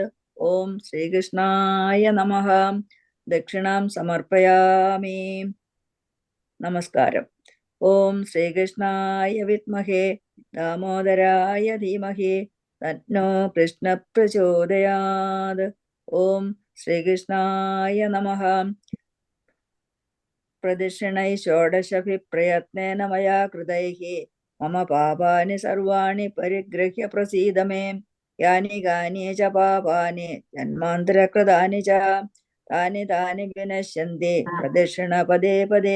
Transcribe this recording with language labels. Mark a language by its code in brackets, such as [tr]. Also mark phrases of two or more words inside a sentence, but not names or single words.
[sa] ഓം ശ്രീകൃഷ്ണായ നമഃ. ദക്ഷിണാം സമർപ്പയാമി. നമസ്കാരം. ഓം ശ്രീകൃഷ്ണായ വിദ്മഹേ ദാമോദരായ ധീമഹി തന്നോ കൃഷ്ണ പ്രചോദയാത്. ഓം ശ്രീകൃഷ്ണായ നമഃ. प्रदक्षिणैः षोडशभिः प्रयत्नेन मया कृतैः मम पापानि सर्वाणि परिगृह्य प्रसीद मे। यानि कानि च पापानि जन्मान्तरकृतानि च तानि तानि विनश्यन्ति प्रदक्षिणपदे पदे।